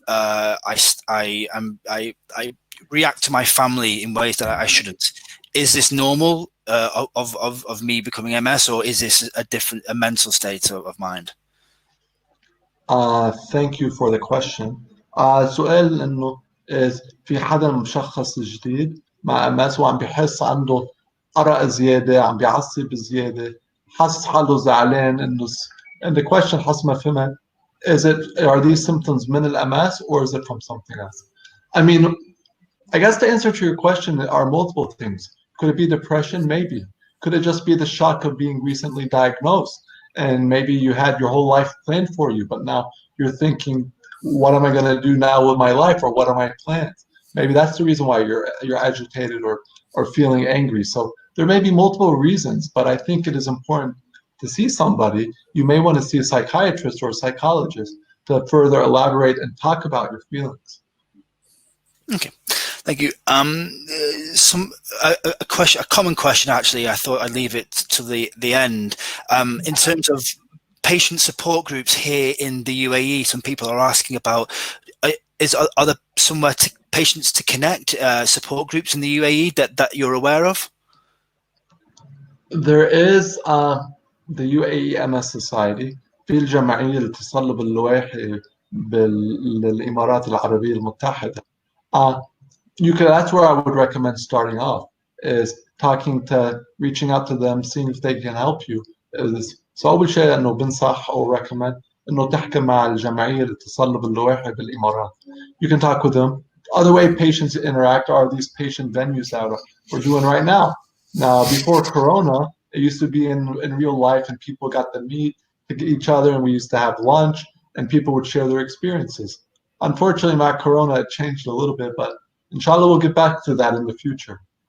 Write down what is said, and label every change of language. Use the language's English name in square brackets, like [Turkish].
[English] I react to my family in ways that I shouldn't. Is this normal of me becoming MS, or is this a mental state of mind? Thank you for the question. [Arabic] سؤال انه في حدا مشخص جديد مع MS وعم بيحس عنده أرق زيادة, عم بيعصب زيادة, حاسس حاله زعلان انه [English] and the question [Arabic] حسب ما فهمت [English] are these symptoms [Arabic] من MS [English] or is it from something else? I mean, I guess the answer to your question are multiple things. Could it be depression? Maybe. Could it just be the shock of being recently diagnosed? And maybe you had your whole life planned for you, but now you're thinking, what am I going to do now with my life, or what are my plans? Maybe that's the reason why you're agitated or feeling angry. So there may be multiple reasons, but I think it is important to see somebody. You may want to see a psychiatrist or a psychologist to further elaborate and talk about your feelings. Okay. Thank you. A common question, actually, I thought I'd leave it to the end. In terms of patient support groups here in the UAE, some people are asking about, are there somewhere patients to connect, support groups in the UAE that you're aware of? There is the UAE MS Society. [Arabic] في الجمعية لتصلب اللوائح بالإمارات العربية المتحدة. [English] That's where I would recommend starting off, is reaching out to them, seeing if they can help you. So [Arabic] أول شيء إنه بنصح [English] or recommend [Arabic] إنه تحكي مع الجمعية لتصلب اللوائح بالإمارات. [English] You can talk with them. Other way patients interact are these patient venues that we're doing right now. Now, before Corona, It used to be in real life, and people got to meet each other, and we used to have lunch, and people would share their experiences. Unfortunately, my Corona, it changed a little bit, but inshallah, we'll get back to that in the future.